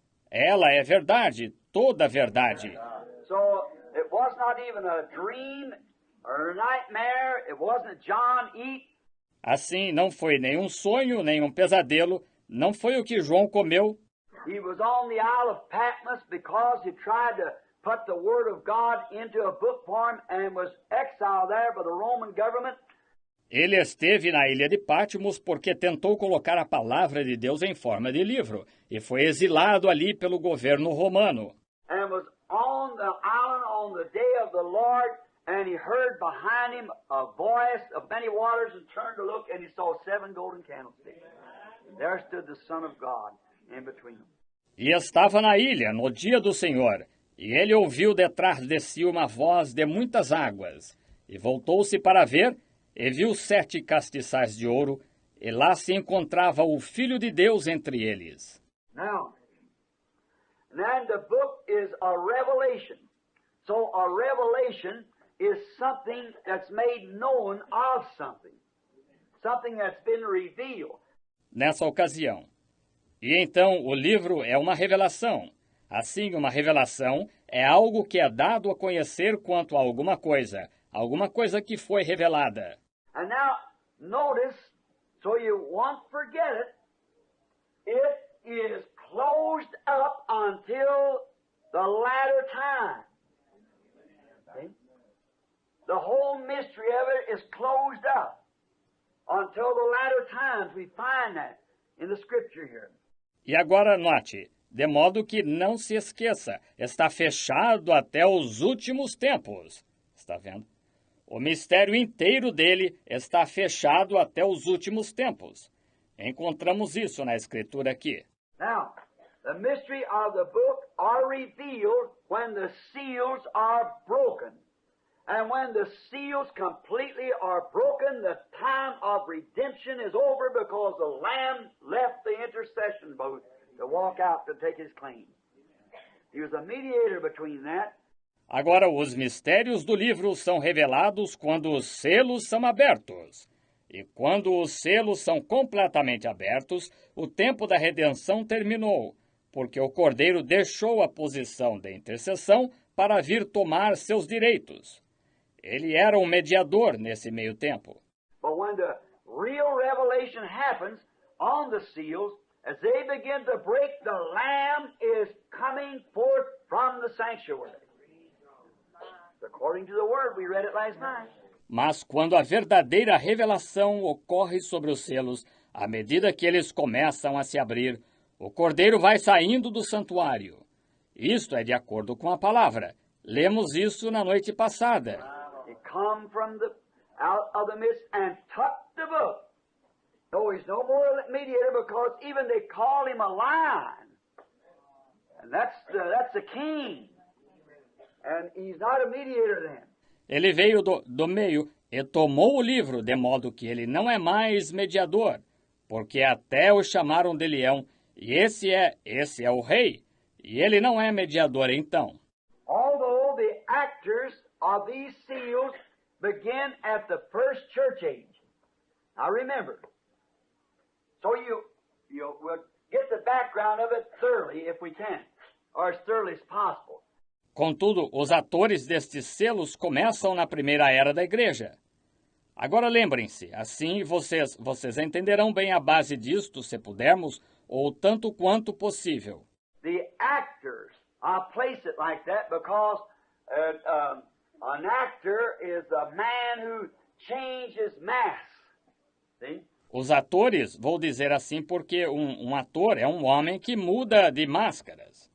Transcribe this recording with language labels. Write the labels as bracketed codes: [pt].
[pt] Ela é verdade, toda a verdade. [en] So, it was not even a dream or a nightmare. It wasn't John eat. [pt] Assim, não foi nenhum sonho, nenhum pesadelo, não foi o que João comeu. [en] He was on the Isle of Patmos because he tried to put the Word of God into a book form and was exiled there by the Roman government. [pt] Ele esteve na ilha de Patmos porque tentou colocar a palavra de Deus em forma de livro e foi exilado ali pelo governo romano. [en] And was on the island on the day of the Lord, and he heard behind him a voice of many waters, and turned to look, and he saw 7 golden candlesticks. There stood the Son of God in between them. [pt] E estava na ilha no dia do Senhor, e ele ouviu detrás de si uma voz de muitas águas, e voltou-se para ver, e viu 7 castiçais de ouro, e lá se encontrava o Filho de Deus entre eles. [en] Now, and then the book is a revelation. So a revelation is something that's made known of something. Something that's been revealed. [pt] Nessa ocasião. E então o livro é uma revelação. Assim, uma revelação é algo que é dado a conhecer quanto a alguma coisa que foi revelada. [en] And now, notice, so you won't forget it, it is closed up until the latter time. See? The whole mystery of it is closed up. until the latter times. We find that in the Scripture here. [pt] E agora note, de modo que não se esqueça, está fechado até os últimos tempos. Está vendo? O mistério inteiro dele está fechado até os últimos tempos. Encontramos isso na Escritura aqui. [en] Now, the mystery of the book are revealed when the seals are broken. And when the seals completely are broken, the time of redemption is over because the Lamb left the intercession boat to walk out to take his claim. He was a mediator between that. [pt] Agora, os mistérios do livro são revelados quando os selos são abertos. E quando os selos são completamente abertos, o tempo da redenção terminou, porque o Cordeiro deixou a posição de intercessão para vir tomar seus direitos. Ele era um mediador nesse meio tempo. [en] But when the real revelation happens on the seals, as they begin to break, the Lamb is coming forth from the sanctuary. According to the word, we read it last night. [pt] Mas quando a verdadeira revelação ocorre sobre os selos, à medida que eles começam a se abrir, o Cordeiro vai saindo do santuário. Isto é de acordo com a palavra. Lemos isso na noite passada. [en] He come from out of the midst and took the book. No, he's no more a mediator because even they call him a lion. And that's the king. And he's not a mediator then. [pt] Ele veio do meio e tomou o livro, de modo que ele não é mais mediador, porque até o chamaram de leão, e esse é o rei, e ele não é mediador então. [en] Although the actors of these seals begin at the first church age. Now remember, so we'll get the background of it thoroughly if we can, or as thoroughly as possible. [pt] Contudo, os atores destes selos começam na primeira era da igreja. Agora lembrem-se, assim vocês entenderão bem a base disto, se pudermos, ou tanto quanto possível. [en] The actors, I'll place it like that because an actor is a man who changes mask. See? [pt] Os atores, vou dizer assim porque um ator é um homem que muda de máscaras.